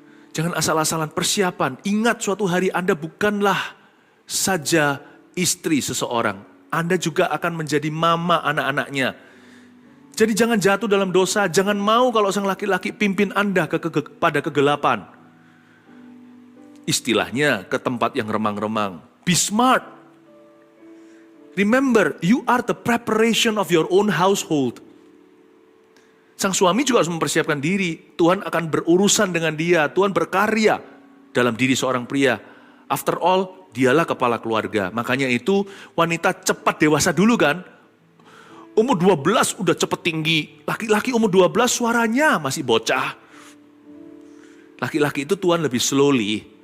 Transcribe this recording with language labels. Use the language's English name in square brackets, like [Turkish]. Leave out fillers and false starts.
[Indonesian] Jangan asal-asalan persiapan. Ingat suatu hari Anda bukanlah saja istri seseorang. Anda juga akan menjadi mama anak-anaknya. Jadi jangan jatuh dalam dosa. Jangan mau kalau sang laki-laki pimpin Anda pada kegelapan. Istilahnya ke tempat yang remang-remang. [English] Be smart. Remember, you are the preparation of your own household. [Indonesian] Sang suami juga harus mempersiapkan diri. Tuhan akan berurusan dengan dia. Tuhan berkarya dalam diri seorang pria. [English] After all, [Indonesian] dialah kepala keluarga. Makanya itu wanita cepat dewasa dulu kan. Umur 12 udah cepet tinggi. Laki-laki umur 12 suaranya masih bocah. Laki-laki itu Tuhan lebih slowly.